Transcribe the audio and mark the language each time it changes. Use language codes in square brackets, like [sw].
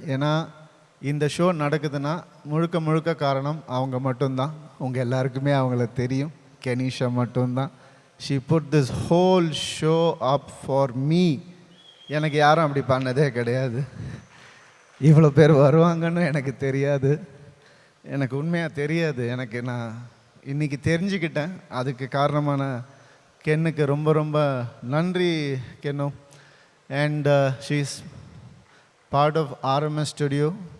[ta] ஏன்னா இந்த ஷோ நடக்குதுன்னா முழுக்க முழுக்க காரணம் அவங்க மட்டும்தான். உங்கள் எல்லாருக்குமே அவங்கள தெரியும். கெனிஷா மட்டும்தான். [en] She put this whole show up for me. [ta] எனக்கு யாரும் அப்படி பண்ணதே கிடையாது. இவ்வளோ பேர் வருவாங்கன்னு எனக்கு தெரியாது. எனக்கு உண்மையாக தெரியாது. நான் இன்றைக்கி தெரிஞ்சுக்கிட்டேன். அதுக்கு காரணமான கென்னுக்கு ரொம்ப ரொம்ப நன்றி கென்னு. [en] And she is part of RMS studio.